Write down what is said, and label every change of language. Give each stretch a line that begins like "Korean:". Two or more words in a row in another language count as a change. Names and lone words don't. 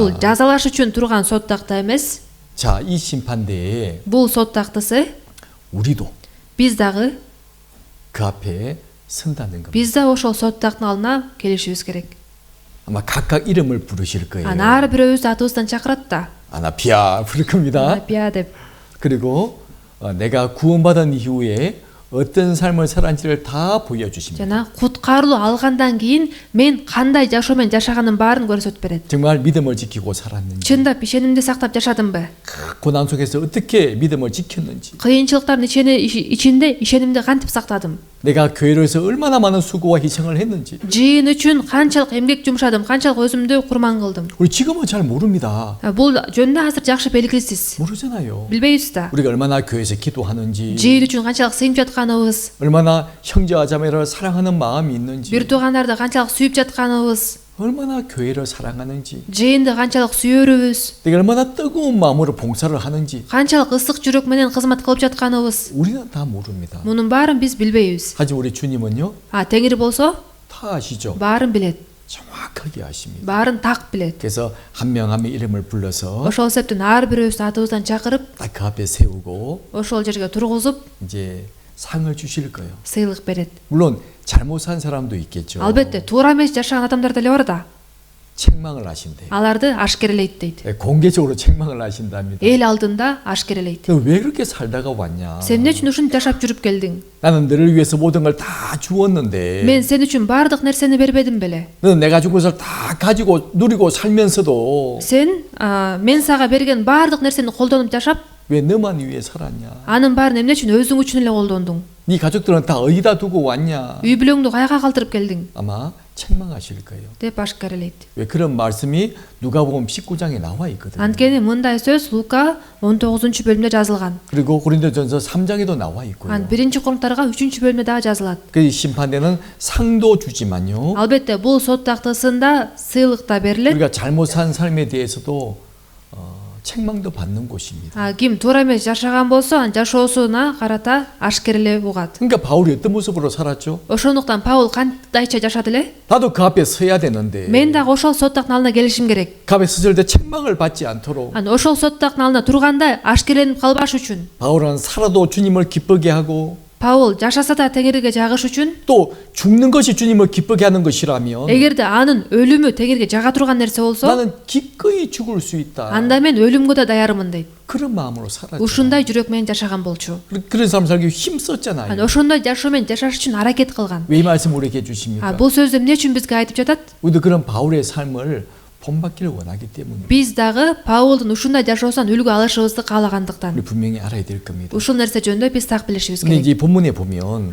Kyrgyz: Бул жазалаш үчүн турган сот такта эмес.
Korean: 자, 이 심판대에
Kyrgyz: Бул сот тактысы
Korean: 우리도
Kyrgyz: биз дагы
Korean: 그 앞에 선다는 겁니다.
Kyrgyz: биз да ошол сот тактын алдына келишибиз керек.
Korean: 아마 각각 이름을 부르실 거예요.
Kyrgyz: Ар бирөөбүздү атыбыздан чакырат да.
Korean: 아나피아 부를 겁니다.
Kyrgyz: Пия деп.
Korean: 그리고 내가 구원받은 이후에 어떤 삶을 살았는지를 다 보여주십니다.
Kyrgyz: жана куткарылуу алгандан кийин мен кандай жашоо менен жашаганымын баарын көрсөтүп берет.
Korean: 정말 믿음을 지키고 살았는지,
Kyrgyz: чындап ишенимди сактап жашадымбы?
Korean: 고난 속에서 어떻게 믿음을 지켰는지,
Kyrgyz: кыйынчылыктардын ичинде ишенимди кантип сактадым?
Korean: 내가 교회로 해서 얼마나 많은 수고와 희생을 했는지,
Kyrgyz: жыйын үчүн канчалык эмгек жумшадым, канчалык өзүмдү курман кылдым.
Korean: 우리 지금은 잘 모릅니다.
Kyrgyz: Бул жөнүндө азыр жакшы белгисиз.
Korean: 모르잖아요.
Kyrgyz: билбейбиз да.
Korean: 우리가 얼마나 교회에서 기도하는지,
Kyrgyz: жыйын үчүн канчалык сыйынып жатканыбыз,
Korean: 얼마나 형제와 자매를 사랑하는 마음이 있는지,
Kyrgyz: бир туугандарды канчалык сүйүп жатканыбыз,
Korean: 얼마나 교회를 사랑하는지,
Kyrgyz: жыйынды канчалык сүйөрүбүз,
Korean: 내가 얼마나 뜨거운 마음으로 봉사를 하는지
Kyrgyz: канчалык ысык жүрөк менен кызмат кылып жатканыбыз,
Korean: 우리는 다 모릅니다.
Kyrgyz: мунун баарын биз билбейбиз.
Korean: 하지만 우리 주님은요
Kyrgyz: теңир болсо
Korean: 다 아시죠?
Kyrgyz: баарын билет,
Korean: 정확하게 아십니다.
Kyrgyz: баарын так билет.
Korean: 그래서 한 명 한 명 이름을 불러서
Kyrgyz: ошол себептен ар бирөөбүздү атыбыздан чакырып,
Korean: 딱 그 앞에 세우고
Kyrgyz: ошол жерге тургузуп,
Korean: 이제 상을 주실 거예요.
Kyrgyz: сыйлык берет.
Korean: 물론 잘못 산 사람도 있겠죠.
Kyrgyz: албетте туура эмес жашаган адамдар деле бар да.
Korean: 책망을 하신대요.
Kyrgyz: аларды ашкерелейт дейт.
Korean: 공개적으로 책망을 하신답니다.
Kyrgyz: эл алдында ашкерелейт.
Korean: 너 왜 그렇게 살다가 왔냐?
Kyrgyz: сен эмне үчүн ушинтип жашап жүрүп келдиң?
Korean: 나는 너를 위해서 모든 걸 다 주었는데
Kyrgyz: мен сен үчүн баардык нерсени бербедим беле?
Korean: 너는 내가 준 것을 다 가지고 누리고 살면서도
Kyrgyz: сен мен сага берген баардык нерсени колдонуп жашап,
Korean: 왜 너만 위해 살았냐?
Kyrgyz: анын баарын эмне үчүн өзүң үчүн эле колдондуң?
Korean: 네 가족들은 다 어디다 두고 왔냐?
Kyrgyz: үй бүлөңдү каяка калтырып келдиң?
Korean: 아마 책망하실 거예요.
Kyrgyz: деп ашкерелейт.
Korean: 왜 그런 말씀이 누가복음 19장에 나와 있거든요.
Kyrgyz: анткени мындай сөз Лука 19 бөлүмдө жазылган.
Korean: 그리고 고린도전서 3장에도 나와 있고요.
Kyrgyz: биринчи Корунтарга 3 бөлүмдө дагы жазылат.
Korean: 그 심판대는 상도 주지만요.
Kyrgyz: албетте бул сот тактысында сыйлык да берилет.
Korean: 우리가 잘못 산 삶에 대해서도 책망도 받는 곳입니다.
Kyrgyz: Ким туура эмес жашаган болсо анын жашоосуна карата ашкерлеп угат.
Korean: 그러니까 바울이 어떤 모습으로 살았죠?
Kyrgyz: Ошондуктан Паул кантайча жашады эле?
Korean: 나도 그 앞에 서야 되는데
Kyrgyz: Мен дагы ошол соттактын алдына келишим керек.
Korean: 그 앞에 섰을 때 책망을 받지 않도록
Kyrgyz: Ошол соттактын алдына турганда ашкерленип калбаш үчүн
Korean: 바울은 살아도 주님을 기쁘게 하고
Kyrgyz: Паул жашаса да Теңирге жагыш үчүн
Korean: 또 죽는 것이 주님을 기쁘게 하는 것이라면
Kyrgyz: эгерде анын өлүмү Теңирге жага турган нерсе болсо
Korean: 나는 기꺼이 죽을 수 있다.
Kyrgyz: анда мен өлүмгө да даярмын дейт.
Korean: 그런 마음으로 살았죠.
Kyrgyz: Ушундай жүрөк менен жашаган болчу.
Korean: 그런 사람 살기 힘썼잖아요.
Kyrgyz: Ошондой жашоо менен жашаш үчүн аракет кылган.
Korean: 왜 이 말씀 우리에게 주십니까?
Kyrgyz: Бул сөздү эмне үчүн бизге айтып жатат?
Korean: 우리도 그런 바울의 삶을 본받기를 원하기 때문에
Kyrgyz: Биз дагы Паулдун ушундай жашоосунан үлгү алышыбызды каалагандыктан
Korean: 우리 분명히 알아야 될 겁니다.
Kyrgyz: ушул нерсе жөнүндө биз так билишибиз
Korean: 근데
Kyrgyz: керек.
Korean: 이제 본문에 보면